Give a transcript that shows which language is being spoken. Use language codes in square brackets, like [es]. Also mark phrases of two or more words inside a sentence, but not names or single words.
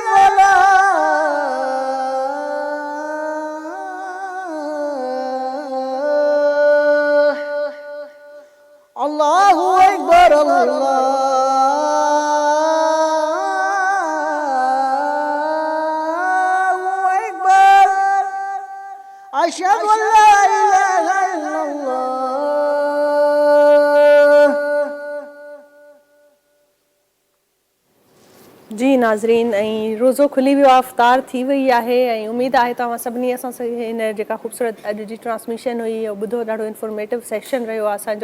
[ar] الفلاح الله أكبر الله أكبر أشهد أن لا إله إلا الله. [sd] जी नाज़रीन, ऐं रोज़ो खुली वियो आहे, इफ़्तार थी वई आहे ऐं उमेदु आहे तव्हां सभिनी असां सां हिन जेका ख़ूबसूरत अॼु जी ट्रांसमिशन हुई इहो ॿुधो, ॾाढो [en] informative session [sd] रहियो आहे असांजो।